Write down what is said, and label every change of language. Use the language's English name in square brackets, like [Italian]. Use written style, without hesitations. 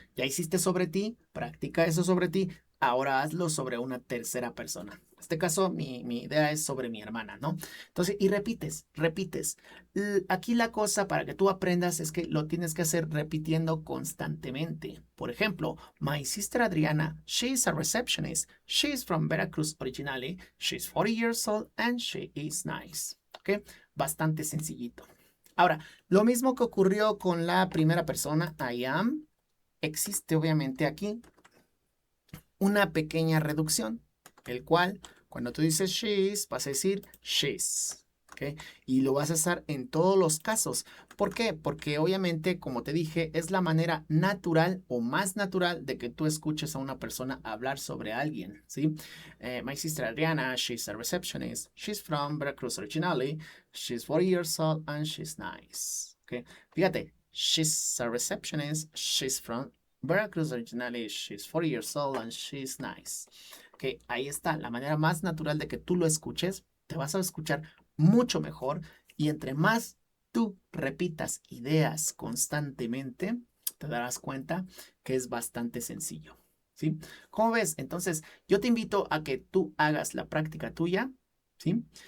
[Spanish] Ya hiciste sobre ti, practica eso sobre ti, ahora hazlo sobre una tercera persona. En este caso, mi idea es sobre mi hermana, ¿no? Entonces, y repites. Aquí la cosa para que tú aprendas es que lo tienes que hacer repitiendo constantemente. Por ejemplo, [English] my sister Adriana, she's a receptionist. She's from Veracruz originally. She's 40 years old and she is nice. [Spanish] ¿Ok? Bastante sencillito. Ahora, lo mismo que ocurrió con la primera persona, I am, existe obviamente aquí una pequeña reducción, el cual cuando tú dices she's, vas a decir she's. ¿Ok? Y lo vas a usar en todos los casos. ¿Por qué? Porque obviamente, como te dije, es la manera natural o más natural de que tú escuches a una persona hablar sobre alguien, ¿sí? [English] My sister Adriana, she's a receptionist. She's from Veracruz originally. She's 40 years old and she's nice. ¿Ok? Fíjate, she's a receptionist. She's from Veracruz originally. She's 40 years old and she's nice. [Spanish] Ok, ahí está, la manera más natural de que tú lo escuches, te vas a escuchar mucho mejor y entre más tú repitas ideas constantemente, te darás cuenta que es bastante sencillo. ¿Sí? ¿Cómo ves? Entonces, yo te invito a que tú hagas la práctica tuya, ¿sí?